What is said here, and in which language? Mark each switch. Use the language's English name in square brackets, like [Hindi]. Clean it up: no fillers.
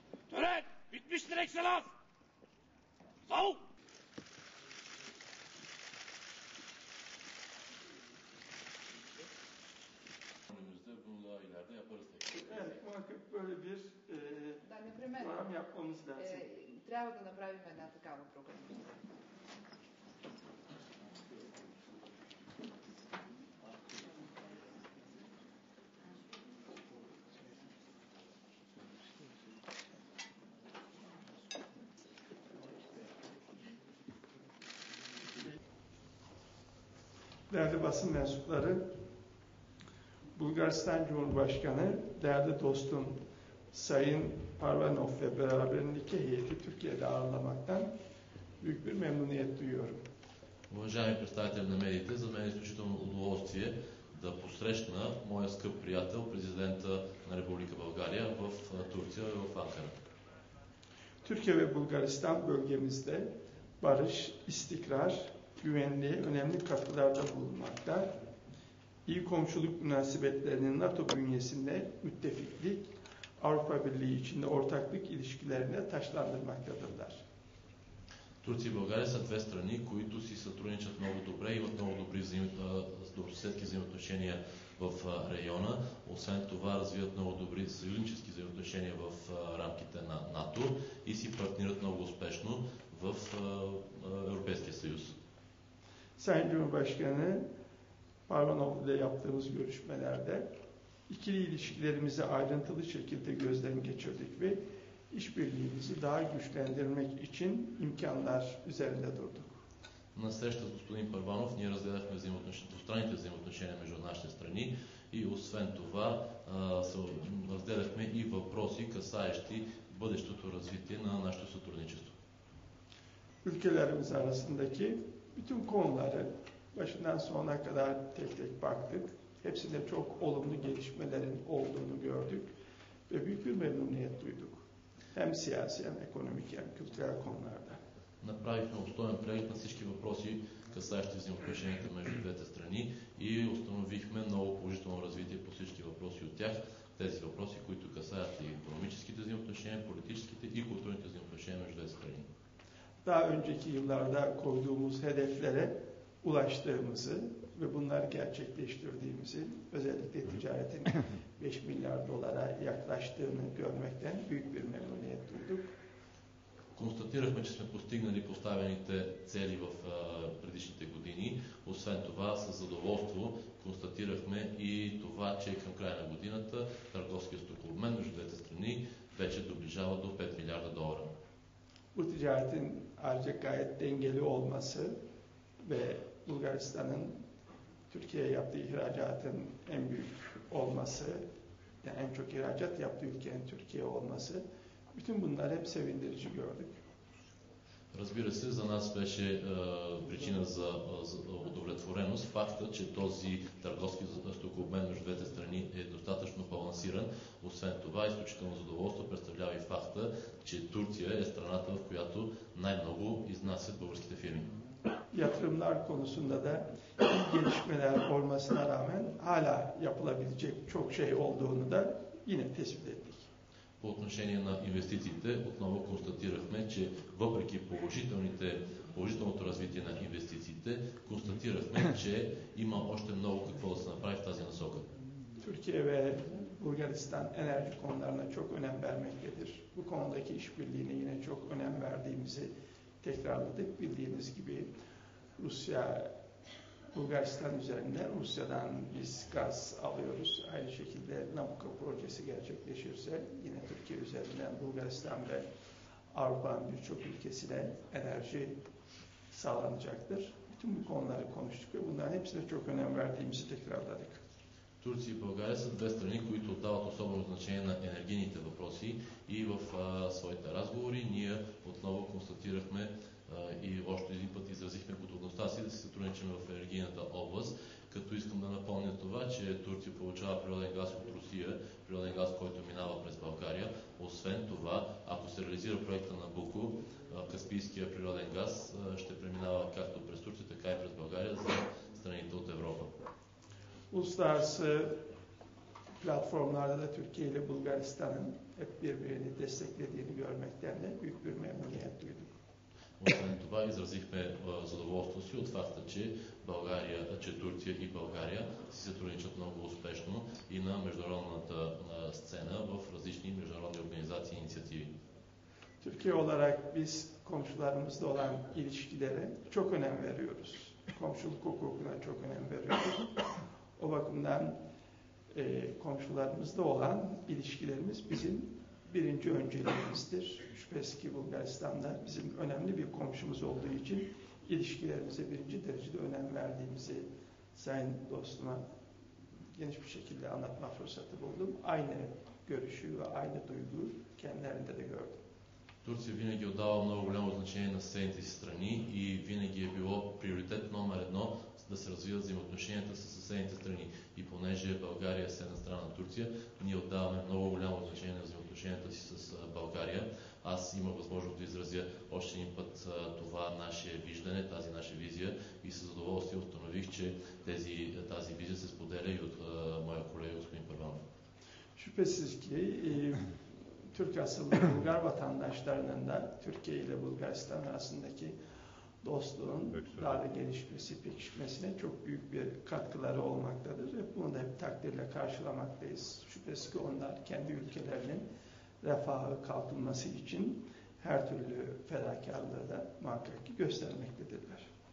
[Turkish] Tören bitmiştir Ekselans. Sol! Önümüzde bunu daha ileride yaparız tekrar. Evet, muhakkak böyle bir program yapmamız lazım. [Bulgarian] Трябва да направим една такава програма. [Turkish] Değerli basın mensupları, Bulgaristan Cumhurbaşkanı, değerli dostum Sayın Parvanov ve beraberindeki heyeti Türkiye'de ağırlamaktan büyük bir memnuniyet duyuyorum. [Bulgarian] Уважаеми представители на медиите, за мен е изключително удоволствие да посрещна моя скъп приятел, президента на Република България в Турция и в Анкара. [Turkish] Türkiye ve Bulgaristan bölgemizde barış, istikrar, güvenliğe önemli katkılarda bulunmakta. İyi komşuluk münasebetlerinin NATO bünyesinde müttefiklik, Avrupa Birliği içinde ortaklık ilişkilerine taşlandırmaktadırlar. [Bulgarian] Турция и България са две страни, които си сътрудничат много добре, имат много добри добросъседски взаимоотношения в района. Освен това развиват много добри съюзнически взаимоотношения в рамките на НАТО и си партнират много успешно в Европейския съюз. [Turkish] Sayın Cumhurbaşkanı Parvanov ile yaptığımız görüşmelerde ikili ilişkilerimizi ayrıntılı şekilde gözden geçirdik ve işbirliğimizi daha güçlendirmek için imkanlar üzerinde durduk. [Bulgarian] На среща с господин Първанов ние разгледахме двустранните взаимоотношения между нашите страни и освен това разгледахме и въпроси, касаещи бъдещото развитие на нашето сътрудничество. [Turkish] Ülkelerimiz arasındaki bütün konuları başından sonuna kadar tek tek baktık. Hepsinde çok olumlu gelişmelerin olduğunu gördük ve büyük bir memnuniyet duyduk. Hem siyasi hem ekonomik hem kültürel konularda. [Bulgarian] Направихме обстоен преглед на всички въпроси, касаещи взаимоотношенията между двете страни и установихме много положително развитие по всички въпроси от тях. Тези въпроси, които касаят и икономическите взаимоотношения, политическите и културните взаимоотношения между двете страни. [Turkish] Daha önceki yıllarda koyduğumuz hedeflere ulaştığımızı ve bunları gerçekleştirdiğimizi, özellikle ticaretin 5 milyar dolara yaklaştığını görmekten büyük bir memnuniyet duyduk. [Bulgarian] констатирахме, че сме постигнали поставените цели в предишните години. Освен това, с задоволство констатирахме и това, че към края на годината търговския стокообмен между двете страни вече доближава до 5 милиарда долара. [Turkish] Bu ticaretin ayrıca gayet dengeli olması ve Bulgaristan'ın Türkiye'ye yaptığı ihracatın en büyük olması, yani en çok ihracat yaptığı ülkenin Türkiye olması, bütün bunlar hep sevindirici gördük. [Bulgarian] Разбира се, за нас беше причина за удовлетвореност факта, че този търговски стокообмен между двете страни е достатъчно балансиран. Освен това, изключително задоволство представлява и факта, че Турция е страната, в която най-много iznасят българските фирми. [Turkish] Yatırımlar konusunda da iyi gelişmeler olmasına rağmen hala yapılabilecek çok şey olduğunu da yine tespit ettik. [Bulgarian] По отношение на инвестициите, отново констатирахме, че въпреки положителното развитие на инвестициите, констатирахме, че има още много какво да се направи в тази насока. [Turkish] Türkiye ve Bulgaristan enerji konularına çok önem vermektedir. Bu konudaki işbirliğine yine çok önem verdiğimizi tekrarladık. Bildiğiniz gibi Rusya, Bulgaristan üzerinden Rusya'dan biz gaz alıyoruz. Aynı şekilde Nabucco projesi gerçekleşirse yine Türkiye üzerinden Bulgaristan ve Avrupa'nın birçok ülkesine enerji sağlanacaktır. Bütün bu konuları konuştuk ve bunların hepsine çok önem verdiğimizi tekrarladık. [Bulgarian] Турция и България са две страни, които отдават особено значение на енергийните въпроси и в своите разговори ние отново констатирахме и още един път изразихме готовността си да се сътрудничим в енергийната област, като искам да напомня това, че Турция получава природен газ от Русия, природен газ, който минава през България. Освен това, ако се реализира проекта на Набуко, Каспийския природен газ ще преминава както през Турция, така и през България за страните от Европа. [Turkish] Uluslararası platformlarda da Türkiye ile Bulgaristan'ın hep birbirini desteklediğini görmekten de büyük bir memnuniyet duyduk. [Bulgarian] Освен това, изразихме задоволство си от факта, че Турция и България си сътрудничат много успешно и на международната сцена в различни международни организации и инициативи. [Turkish] Türkiye olarak biz komşularımızla olan ilişkilere çok önem veriyoruz. Komşuluk hukukuna çok önem veriyoruz. O bakımdan komşularımızla olan ilişkilerimiz bizim birinci önceliğimizdir. Şüphesiz ki Bulgaristan'da bizim önemli bir komşumuz olduğu için ilişkilerimize birinci derecede önem verdiğimizi sayın dostuma geniş bir şekilde anlatma fırsatı buldum. Aynı görüşü ve aynı duyguyu kendilerinde de gördüm. [Bulgarian] Турция винаги отдава много голямо значение на съседните си страни и винаги е било приоритет номер едно да се развиват взаимоотношенията с съседните страни. И понеже България е съседна страна на Турция, ние отдаваме много голямо значение на взаимоотношенията си с България. Аз имах възможност да изразя още един път това наше виждане, тази наша визия и със задоволствие установих, че тази визия се споделя и от моя колега господин Първанов. [Turkish] Şüphesiz ki Türk asıllı Bulgar vatandaşlarının da Türkiye ile Bulgaristan arasındaki dostluğun daha da gelişmesi, pekişmesine çok büyük bir katkıları olmaktadır. Bunu da hep takdirle karşılamaktayız. Şüphesiz ki onlar kendi ülkelerinin refahı, kalkınması için her türlü fedakarlığı da muhakkak ki göstermektedirler.